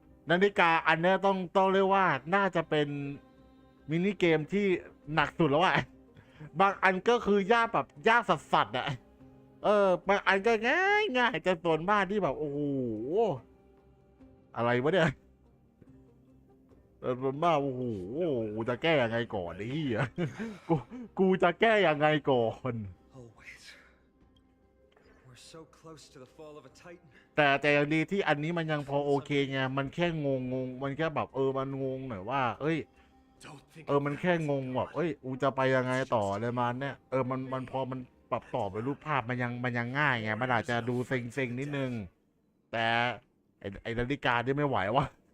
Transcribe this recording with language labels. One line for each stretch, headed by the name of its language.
Thai: นาฬิกาอันเนี้ยต้องเรียกว่าน่าจะเป็นมินิเกมที่หนักสุดแล้วอะบางอันก็คือยากแบบยากสัสๆอะบางอันก็ง่ายแต่ส่วนมากที่แบบโอ้โหอะไรวะเนี่ยส่วนมากโอ้โหกูจะแก้ยังไงก่อนนี่กูจะแก้ยังไงก่อน
English: Always. We're so close to the fall of a titan.
Thai: แต่อย่างดีที่อันนี้มันยังพอโอเคไงมันแค่งงมันแค่แบบมันงงหน่อยว่าเอ้ยมันแค่งงแบบกูจะไปยังไงต่อเลยมันเนี่ยมันพอมันปรับต่อไปรูปภาพมันยังง่ายไงมันอาจจะดูเซ็งนิดนึงแต่ไอนาฬิกาที่ไม่ไหววะ